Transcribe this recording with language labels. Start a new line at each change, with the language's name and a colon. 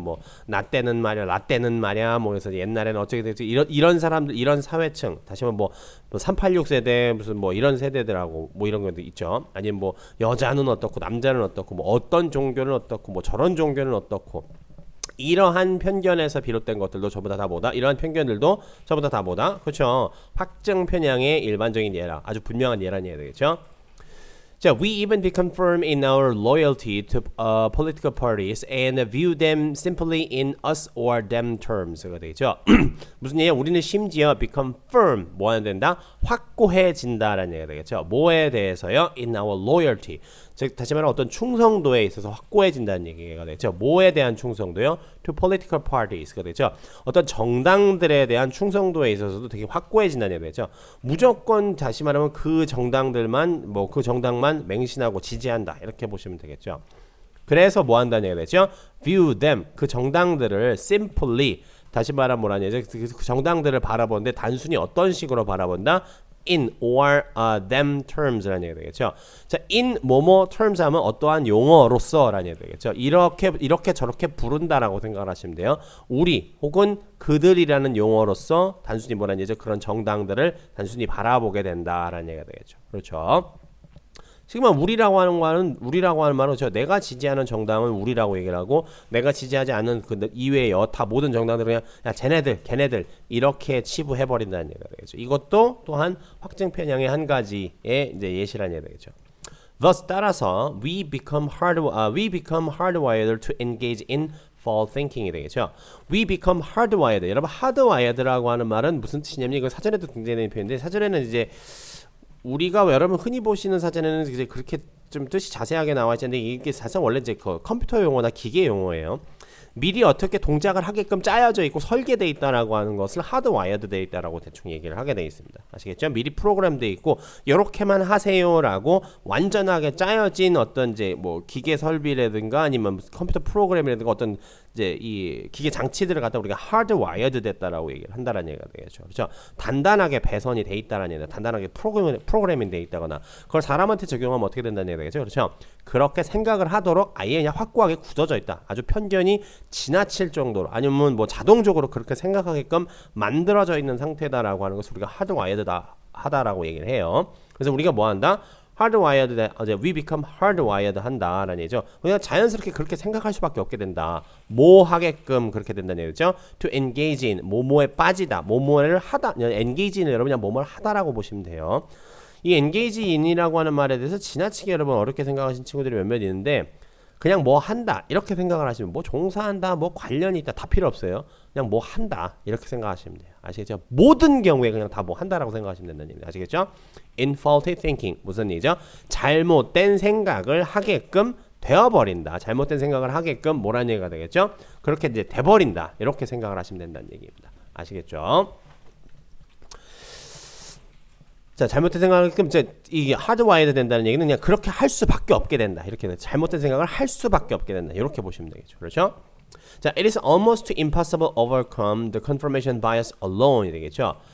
Korean: 뭐 나 때는 말이야 뭐 그래서 옛날에는 어떻게 됐지 이런 사람들 이런 사회층 다시 한번 뭐 386 세대 무슨 뭐 이런 세대들하고 뭐 이런 것도 있죠. 아니면 뭐 여자는 어떻고 남자는 어떻고 뭐 어떤 종교는 어떻고 뭐 저런 종교는 어떻고 이러한 편견에서 비롯된 것들도 전부 다 뭐다? 이러한 편견들도 전부 다 뭐다? 그렇죠. 확증 편향의 일반적인 예라 아주 분명한 예라는 얘기 되겠죠.
English: 자, we even become firm in our loyalty to political parties and view them simply in us or them terms가
Korean: 되죠. 무슨 얘기야? 우리는 심지어
English: become firm
Korean: 뭐 하는 된다? 확고해진다라는 얘기가 되겠죠. 뭐에 대해서요?
English: In our loyalty.
Korean: 즉 다시 말하면 어떤 충성도에 있어서 확고해진다는 얘기가 되죠. 뭐에 대한 충성도요?
English: To political parties가
Korean: 되죠. 어떤 정당들에 대한 충성도에 있어서도 되게 확고해진다는 얘기가 되죠. 무조건 다시 말하면 그 정당들만 뭐 그 정당만 맹신하고 지지한다 이렇게 보시면 되겠죠. 그래서 뭐 한다는 얘기가 되죠.
English: View them
Korean: 그 정당들을
English: simply
Korean: 다시 말하면 뭐라는 얘기죠. 그 정당들을 바라보는데 단순히 어떤 식으로 바라본다?
English: in or them terms라는
Korean: 얘기가 되겠죠. 자, in 뭐뭐 terms 하면 어떠한 용어로서라는 얘기가 되겠죠. 이렇게 저렇게 부른다라고 생각을 하시면 돼요. 우리 혹은 그들이라는 용어로서 단순히 뭐라는 얘기죠. 그런 정당들을 단순히 바라보게 된다라는 얘기가 되겠죠. 그렇죠. 지금 우리라고 하는 말은 그렇죠. 내가 지지하는 정당은 우리라고 얘기를 하고 내가 지지하지 않는 그 이외의 여타 모든 정당들은 그냥 야 쟤네들 걔네들 이렇게 치부해 버린다는 얘기가 되겠죠. 이것도 또한 확증 편향의 한 가지의 이제 예시라는 얘기가 되겠죠.
English: Thus
Korean: 따라서
English: we become hardwired to engage in false thinking이
Korean: 되겠죠.
English: We become hardwired.
Korean: 여러분 hardwired라고 하는 말은 무슨 뜻이냐면 이거 사전에도 등장되는 표현인데 사전에는 이제 우리가 여러분 흔히 보시는 사전에는 이제 그렇게 좀 뜻이 자세하게 나와 있는데 이게 사실 원래 이제 그 컴퓨터 용어나 기계 용어예요. 미리 어떻게 동작을 하게끔 짜여져 있고 설계되어 있다라고 하는 것을 하드와이어드 되어 있다라고 대충 얘기를 하게 되어 있습니다. 아시겠죠? 미리 프로그램되어 있고 이렇게만 하세요라고 완전하게 짜여진 어떤 이제 뭐 기계 설비라든가 아니면 컴퓨터 프로그램이라든가 어떤 이제 이 기계 장치들을 갖다 우리가 하드와이어드 됐다라고 얘기를 한다라는 얘기가 되겠죠. 그렇죠? 단단하게 배선이 돼 있다라는 얘기다. 단단하게 프로그래밍 돼 있다거나 그걸 사람한테 적용하면 어떻게 된다는 얘기가 되겠죠. 그렇죠? 그렇게 생각을 하도록 아예 그냥 확고하게 굳어져 있다. 아주 편견이 지나칠 정도로 아니면 뭐 자동적으로 그렇게 생각하게끔 만들어져 있는 상태다라고 하는 것을 우리가 하드와이어드다 하다라고 얘기를 해요. 그래서 우리가 뭐 한다?
English: hardwired, we become hardwired
Korean: 한다라는 얘기죠. 그냥 자연스럽게 그렇게 생각할 수밖에 없게 된다. 뭐 하게끔 그렇게 된다는 얘기죠.
English: To engage in,
Korean: 뭐뭐에 빠지다, 뭐뭐를 하다. engage in은 여러분 그냥 뭐뭐를 하다라고 보시면 돼요. 이 engage in이라고 하는 말에 대해서 지나치게 여러분 어렵게 생각하신 친구들이 몇몇 있는데 그냥 뭐 한다 이렇게 생각을 하시면 뭐 종사한다 뭐 관련이 있다 다 필요 없어요. 그냥 뭐 한다 이렇게 생각하시면 돼요. 아시겠죠? 모든 경우에 그냥 다 뭐 한다라고 생각하시면 된다는 얘기입니다. 아시겠죠?
English: In faulty thinking
Korean: 무슨 얘기죠? 잘못된 생각을 하게끔 되어버린다. 잘못된 생각을 하게끔 뭐라는 얘기가 되겠죠? 그렇게 이제 돼버린다 이렇게 생각을 하시면 된다는 얘기입니다. 아시겠죠? 자, 잘못된 생각을 이제 이게 하드와이드 된다는 얘기는 그냥 그렇게 할 수밖에 없게 된다. 이렇게 잘못된 생각을 할 수밖에 없게 된다. 이렇게 보시면 되겠죠. 그렇죠?
English: 자, it is almost impossible to overcome the confirmation bias alone이
Korean: 되겠죠.